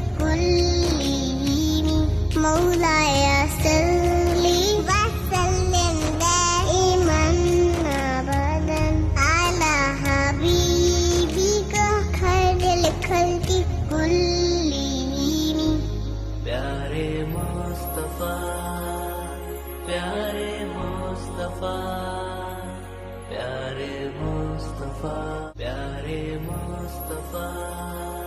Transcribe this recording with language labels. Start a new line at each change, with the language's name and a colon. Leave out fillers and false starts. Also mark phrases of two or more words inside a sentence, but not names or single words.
Arabic: كلهم مولاي صلي وسلم دائما أبدا على حبيبك خير الخلق كلهم
Urdu: پیارے مصطفیٰ پیارے مصطفیٰ پیارے مصطفیٰ پیارے مصطفیٰ प्यारे मुस्तफा